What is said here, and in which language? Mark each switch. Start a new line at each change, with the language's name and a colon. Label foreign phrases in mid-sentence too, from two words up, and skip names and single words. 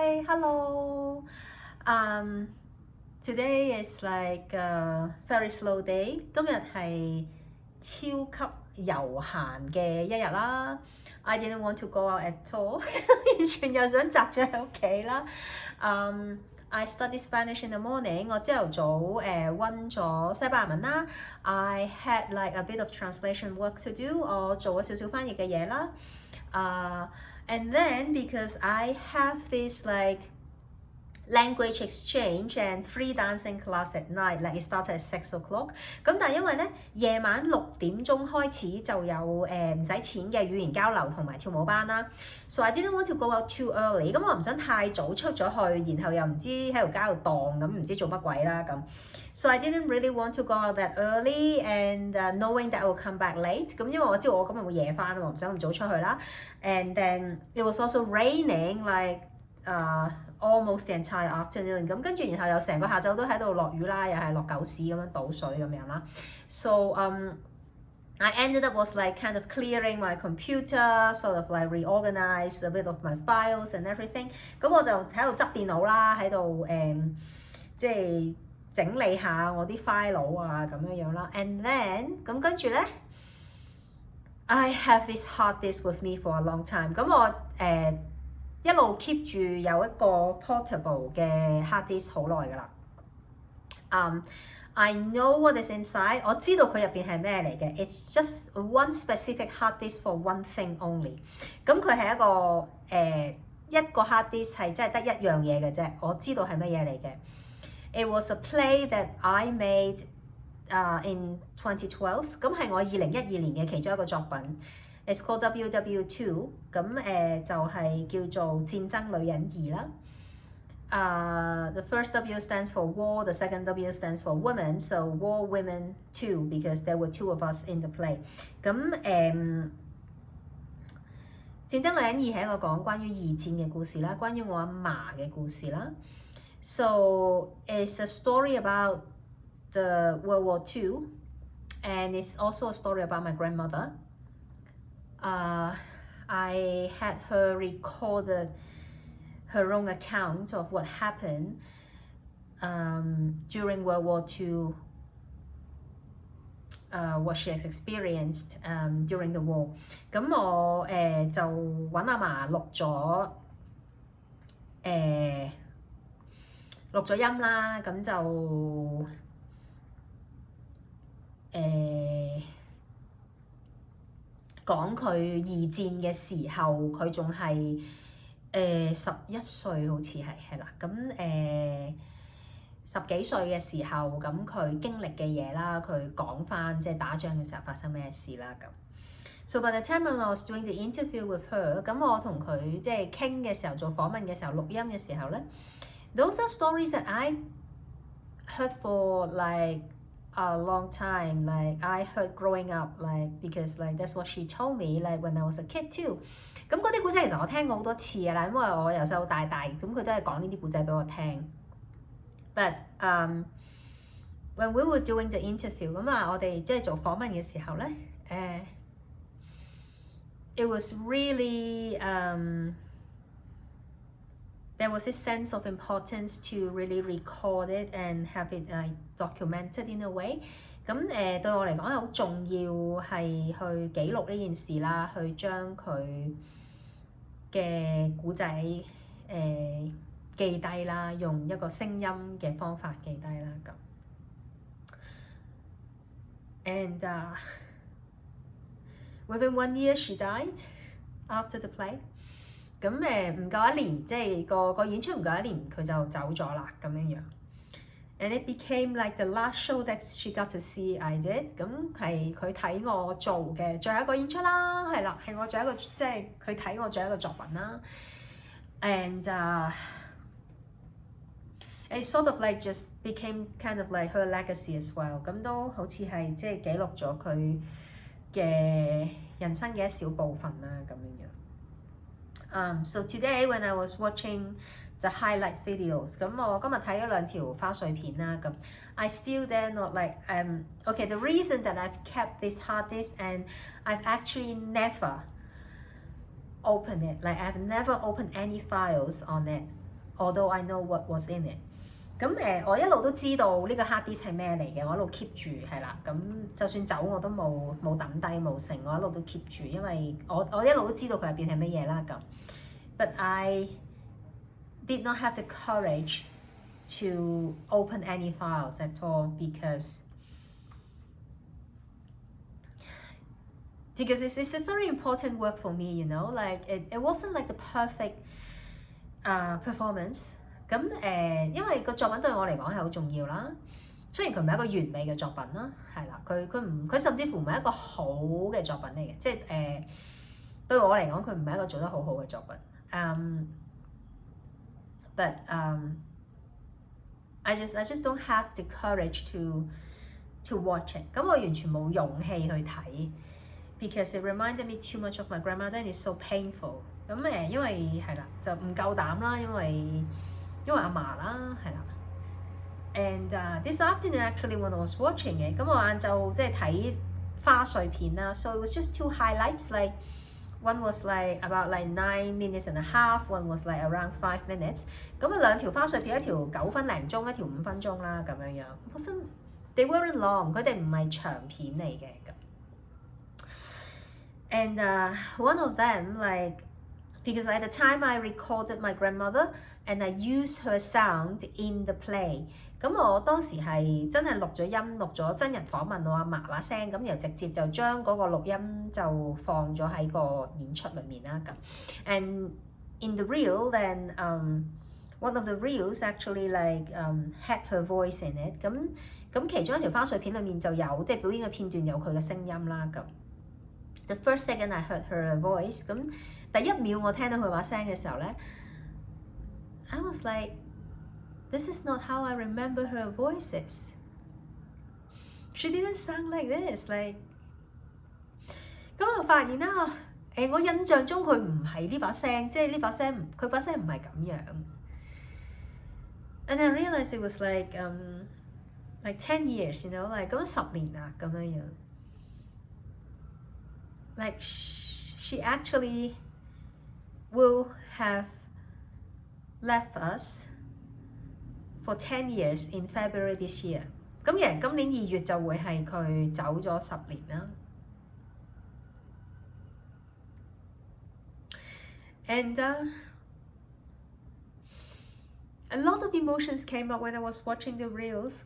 English: Hello. Today is like a very slow day.
Cantonese: 今日係超級悠閒嘅一日啦。
English: I didn't want to go out at all.
Cantonese: 完全又想宅咗喺屋企啦。
English: I studied Spanish in the morning.
Cantonese: 我朝頭早温咗西班牙文啦。
English: I had like a bit of translation work to do.
Cantonese: 我做咗少少翻譯嘅嘢啦。
English: And then because I have this like language exchange and free dancing class at night, like it started at 6 o'clock.
Cantonese: 咁但係因為咧夜晚6點鐘開始就有唔使錢嘅語言交流同埋跳舞班啦。
English: So I didn't want to go out too early.
Cantonese: 咁我唔想太早出咗去，然後又唔知喺條街度蕩咁，唔知做乜鬼啦咁。
English: So I didn't really want to go out that early and knowing that I will come back late.
Cantonese: 咁因為我知道我今日會夜翻，我唔想咁早出去啦。
English: And then it was also raining like almost the entire afternoon.
Cantonese: 咁跟住然後又成個下晝都喺度落雨啦，又係落狗屎咁樣倒水咁樣啦。
English: So I ended up was like kind of clearing my computer, sort of like reorganize a bit of my files and everything.
Cantonese: 咁我就喺度執電腦啦，喺度即係整理下我啲 file 啊咁樣樣啦。
English: And then
Cantonese: 咁跟住咧
English: I have this hard disk with me for a long time.
Cantonese: 咁我一路 keep 住有一個 portable 嘅
English: hard disk
Cantonese: 好耐㗎啦。
English: I know what is inside.
Cantonese: 我知道佢入邊係咩嚟嘅。
English: It's just one specific hard disk for one thing only.
Cantonese: 咁佢係一個
English: hard disk
Cantonese: 係真係得一樣嘢嘅啫。我知道係乜嘢嚟嘅。
English: It was a play that I made in 2012.
Cantonese: 咁係我2012年嘅其中一個作品。
English: It's called WW2. 咁就係叫做戰爭女人2 啦。The first W stands for war, the second W stands for women, so war women 2 because there were 2 of us in the play.
Cantonese: 咁戰爭女人2係一個講關於二戰嘅故事啦，關於我阿嫲嘅故事啦。
English: So it's a story about the World War II, and it's also a story about my grandmother. I had her recorded her own account of what happened during World War II, what she has experienced during the war.
Cantonese: 咁我就揾阿嫲錄咗音啦，咁就講佢二戰嘅時候，佢仲係11歲好似係啦，咁 10幾歲嘅時候，咁佢經歷嘅嘢啦，佢講返即係打仗嘅時候發生咩事啦咁。
English: So by the time when I was doing the interview with her，
Cantonese: 咁我同佢即係傾嘅時候，做訪問嘅時候，錄音嘅時候咧 ，
English: those are stories that I heard for like a long time. Like I heard growing up, like because like that's what she told me, like when I was a kid too.
Cantonese: 咁嗰啲古仔其實我聽過好多次㗎啦，因為我由細到大，咁佢都係講呢啲古仔俾我聽。
English: But when we were doing the interview，
Cantonese: 咁我哋即係做訪問嘅時候咧，
English: it was really there was this sense of importance to really record it and have it documented in a way。
Cantonese: 咁對我嚟講係好重要，係去記錄呢件事啦，去將佢嘅古仔記低啦，用一個聲音嘅方法記低啦咁。
English: And within 1 year she died after the play。
Cantonese: 咁唔夠一年，即係個演出唔夠一年，佢就走咗啦咁樣樣。
English: And it became like the last show that she got to see I did。
Cantonese: 咁係佢睇我做嘅最後一個演出啦，係啦，係我最後一個，即係佢睇我最後一個作品啦。
English: And it sort of like just became kind of like her legacy as well。
Cantonese: 咁都好似係即係記錄咗佢嘅人生嘅一小部分啦咁樣樣。
English: So today when I was watching the highlights videos，
Cantonese: 咁我今日睇咗2條花絮片啦咁。
English: I still dare not like okay, the reason that I've kept this hard disk and I've actually never opened it, like I've never opened any files on it although I know what was in it。
Cantonese: 咁我一路都知道呢個 hard disk 係咩嚟嘅，我一路 keep 住係啦。咁就算走我都冇抌低冇剩，我一路都 keep 住，因為我一路都知道佢入邊係乜嘢啦咁。
English: But I did not have the courage to open any files at all because it's a very important work for me, you know, like it wasn't like the perfect performance。
Cantonese: 咁因為個作品對我嚟講係好重要啦。雖然佢唔係一個完美嘅作品啦，係啦，佢甚至乎唔係一個好嘅作品嚟嘅，即係對我嚟講佢唔係一個做得好好嘅作品。
English: But I just don't have the courage to watch it。
Cantonese: 咁我完全冇勇氣去睇
English: ，because it reminded me too much of my grandmother and it's so painful。
Cantonese: 咁因為係啦，就唔夠膽啦，因為阿嫲啦，係啦。
English: And this afternoon actually when I was watching it，
Cantonese: 咁我晏晝即係睇花絮片啦
English: ，so it was just two highlights like。One was like about like 9 minutes and a half, one was like around 5 minutes。
Cantonese: 咁兩條花絮片，一條9分零鐘，一條5分鐘啦，咁樣樣。
English: They weren't long，
Cantonese: 佢哋唔係長片嚟嘅咁。
English: And one of them like because at the time I recorded my grandmother and I used her sound in the play。
Cantonese: 咁我當時係真係錄咗音，錄咗真人訪問我阿嫲把聲，咁然後直接就將嗰個錄音就放咗喺個演出裏面啦咁。
English: And in the reel then one of the reels actually like had her voice in it。
Cantonese: 咁其中一條花絮片裏面就有即係表演嘅片段有佢嘅聲音啦咁。
English: The first second I heard her voice，
Cantonese: 咁第一秒我聽到佢把聲嘅時候咧
English: ，I was like。This is not how I remember her voices. She didn't sound like this.
Cantonese: Like 咁我發現啦，我印象中佢唔係呢把聲，即係呢把聲，佢把聲唔係咁樣。
English: And I realized it was like 10 years, you know, like 咁
Cantonese: 10年啦咁樣樣。
English: Like she actually will have left us。For 10 years in February this year，
Cantonese: 咁其實今年2月就會係佢走咗10年啦。
English: And a lot of emotions came up when I was watching the reels。